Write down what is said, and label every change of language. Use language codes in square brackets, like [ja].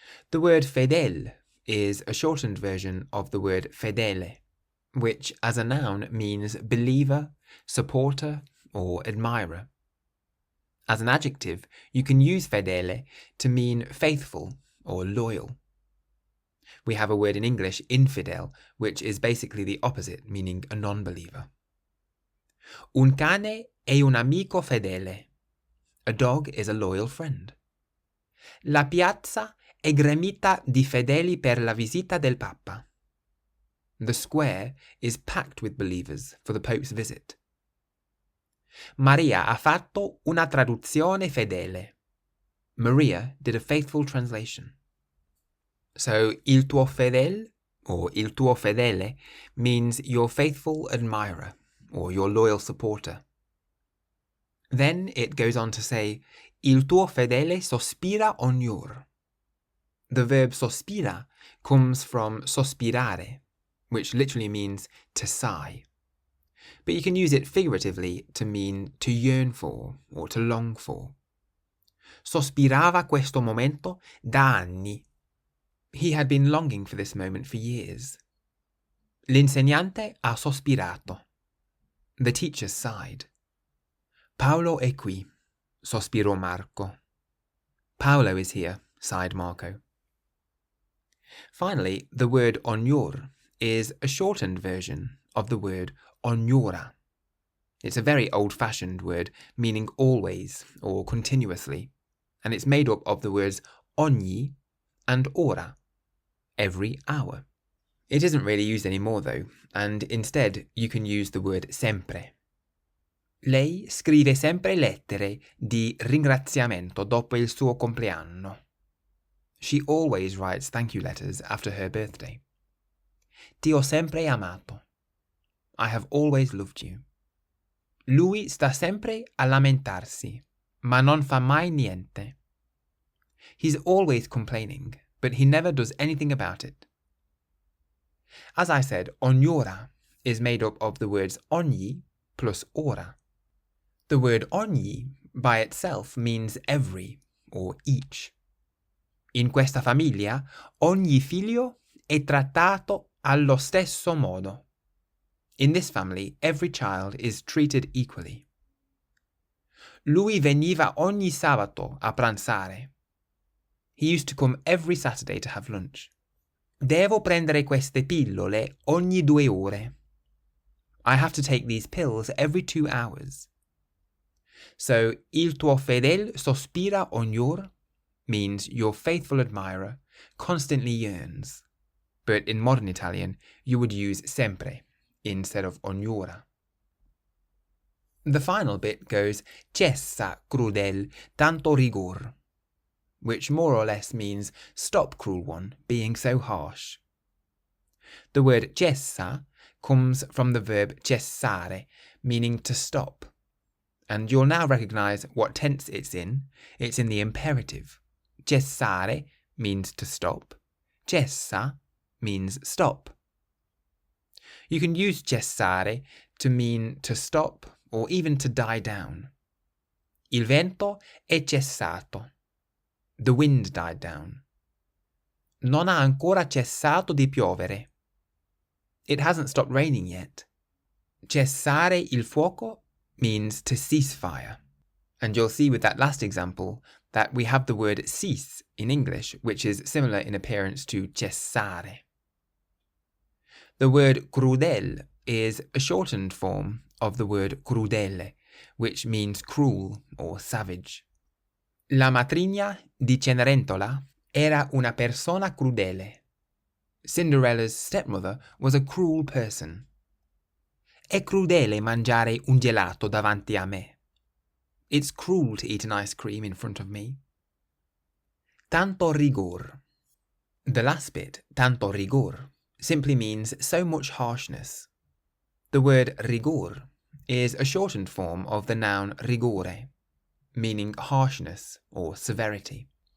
[en] The word fedel is a shortened version of the word fedele, which as a noun means believer, supporter, or admirer. As an adjective, you can use fedele to mean faithful or loyal. We have a word in English, infidel, which is basically the opposite, meaning a non-believer. [it] Un cane è un amico fedele. [en] A dog is a loyal friend. [it] La piazza è gremita di fedeli per la visita del Papa. [en] The square is packed with believers for the Pope's visit. [it] Maria ha fatto una traduzione fedele. [en] Maria did a faithful translation. So, [it] il tuo fedel, [en] or [it] il tuo fedele, [en] means your faithful admirer, or your loyal supporter. Then it goes on to say, [it] il tuo fedele sospira ognor. [en] The verb sospira comes from sospirare, which literally means to sigh. But you can use it figuratively to mean to yearn for or to long for. [it] Sospirava questo momento da anni. [en] He had been longing for this moment for years. [it] L'insegnante ha sospirato. [en] The teacher sighed. [it] Paolo è qui, sospirò Marco. [en] Paolo is here, sighed Marco. Finally, the word ognor is a shortened version of the word ognora. It's a very old-fashioned word meaning always or continuously, and it's made up of the words ogni and ora, every hour. It isn't really used anymore though, and instead you can use the word sempre. [it] Lei scrive sempre lettere di ringraziamento dopo il suo compleanno. [en] She always writes thank you letters after her birthday. [it] Ti ho sempre amato. [en] I have always loved you. [it] Lui sta sempre a lamentarsi, ma non fa mai niente. [en] He's always complaining, but he never does anything about it. As I said, ognora is made up of the words ogni plus ora. The word ogni by itself means every or each. [it] In questa famiglia, ogni figlio è trattato allo stesso modo. [en] In this family, every child is treated equally. [it] Lui veniva ogni sabato a pranzare. [en] He used to come every Saturday to have lunch. [it] Devo prendere queste pillole ogni 2 ore. [en] I have to take these pills every 2 hours. So, [it] il tuo fedel sospira ognor [en] means your faithful admirer constantly yearns. But in modern Italian, you would use sempre instead of ognora. The final bit goes [it] cessa crudel tanto rigor, [en] which more or less means stop, cruel one, being so harsh. The word cessa comes from the verb cessare, meaning to stop. And you'll now recognise what tense it's in. It's in the imperative. Cessare means to stop. Cessa means stop. You can use cessare to mean to stop or even to die down. [it] Il vento è cessato. [en] The wind died down. [it] Non ha ancora cessato di piovere. [en] It hasn't stopped raining yet. [it] Cessare il fuoco [en] means to cease fire. And you'll see with that last example that we have the word cease in English, which is similar in appearance to cessare. The word crudel is a shortened form of the word crudele, which means cruel or savage. [it] La matrigna di Cenerentola era una persona crudele. [en] Cinderella's stepmother was a cruel person. [it] È crudele mangiare un gelato davanti a me. [en] It's cruel to eat an ice cream in front of me. [it] Tanto rigor. [en] The last bit, [it] tanto rigor, [en] simply means so much harshness. The word rigor is a shortened form of the noun rigore, meaning harshness or severity.